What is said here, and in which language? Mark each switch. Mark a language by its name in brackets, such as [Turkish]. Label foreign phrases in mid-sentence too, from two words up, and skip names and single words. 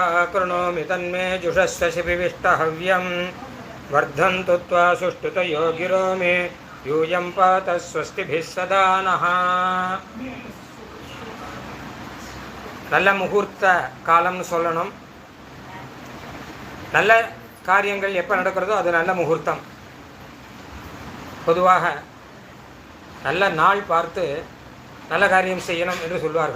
[Sanskrit] कृणोमि तन्मे जुषस्य शिपिविष्टहव्यं वर्धन्तु त्वा सुष्ठुतयो गिरो मे यूयं पात स्वस्तिभिः सदा नः. [Tamil] நல்ல முகூர்த்த காலம்னு சொல்லணும். நல்ல காரியங்கள் எப்போ நடக்கிறதோ அது நல்ல முகூர்த்தம். பொதுவாக நல்ல நாள் பார்த்து நல்ல காரியம் செய்யணும் என்று சொல்வார்கள்.